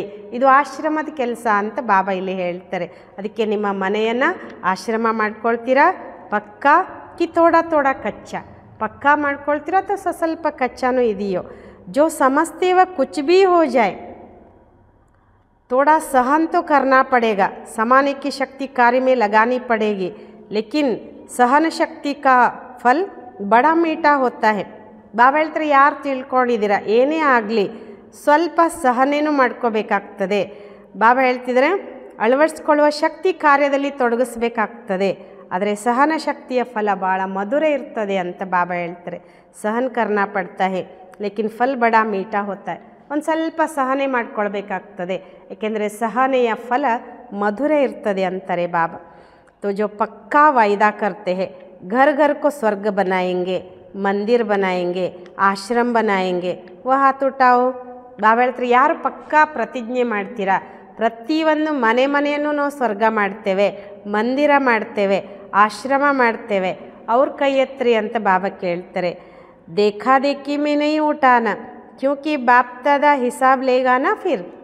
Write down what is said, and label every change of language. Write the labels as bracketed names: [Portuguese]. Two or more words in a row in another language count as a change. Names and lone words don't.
[Kannada] ಇದು ಆಶ್ರಮದ ಕೆಲಸ ಅಂತ ಬಾಬಾ ಇಲ್ಲಿ ಹೇಳ್ತಾರೆ. ಅದಕ್ಕೆ ನಿಮ್ಮ ಮನೆಯನ್ನು ಆಶ್ರಮ ಮಾಡ್ಕೊಳ್ತೀರಾ [Hindi] पक्का कि थोड़ा कच्चा? [Kannada] ಪಕ್ಕಾ ಮಾಡ್ಕೊಳ್ತೀರಾ ಅಥವಾ ಸ್ವಲ್ಪ ಕಚ್ಚಾನೂ ಇದೆಯೋ? [Hindi] जो समस्ते व कुछ भी हो जाय, थोड़ा सहन तो करना पड़ेगा, समाने की शक्ति कार्य में लगानी पड़ेगी, लेकिन सहन शक्ति का फल बड़ा मीठा होता है. [Kannada] ಬಾಬಾ ಹೇಳ್ತಾರೆ, ಯಾರು ತಿಳ್ಕೊಂಡಿದ್ದೀರಾ ಏನೇ ಆಗಲಿ ಸ್ವಲ್ಪ ಸಹನೇನು ಮಾಡ್ಕೋಬೇಕಾಗ್ತದೆ. ಬಾಬಾ ಹೇಳ್ತಿದ್ರೆ ಅಳವಡಿಸ್ಕೊಳ್ಳುವ ಶಕ್ತಿ ಕಾರ್ಯದಲ್ಲಿ ತೊಡಗಿಸ್ಬೇಕಾಗ್ತದೆ, ಆದರೆ ಸಹನ ಶಕ್ತಿಯ ಫಲ ಭಾಳ ಮಧುರ ಇರ್ತದೆ ಅಂತ ಬಾಬಾ ಹೇಳ್ತಾರೆ. [Hindi] सहन करना पड़ता है लेकिन फल बड़ा मीठा होता है. [Kannada] ಒಂದು ಸ್ವಲ್ಪ ಸಹನೆ ಮಾಡ್ಕೊಳ್ಬೇಕಾಗ್ತದೆ, ಏಕೆಂದರೆ ಸಹನೆಯ ಫಲ ಮಧುರ ಇರ್ತದೆ ಅಂತಾರೆ ಬಾಬಾ. [Hindi] तो जो पक्का वायदा करते हैं घर घर को स्वर्ग बनाएंगे, मंदिर बनाएंगे, आश्रम बनाएंगे, वो हाथ उठाओ. [Kannada] ಬಾಬಾ ಹೇಳ್ತಾರೆ, ಯಾರು ಪಕ್ಕಾ ಪ್ರತಿಜ್ಞೆ ಮಾಡ್ತೀರಾ ಪ್ರತಿಯೊಂದು ಮನೆಯನ್ನು ನಾವು ಸ್ವರ್ಗ ಮಾಡ್ತೇವೆ, ಮಂದಿರ ಮಾಡ್ತೇವೆ, ಆಶ್ರಮ ಮಾಡ್ತೇವೆ, ಅವ್ರ ಕೈ ಎತ್ತರಿ ಅಂತ ಬಾಬಾ ಕೇಳ್ತಾರೆ. [Hindi] देखादेखी में नहीं उठाना क्योंकि बाप दादा हिसाब लेगा ना फिर.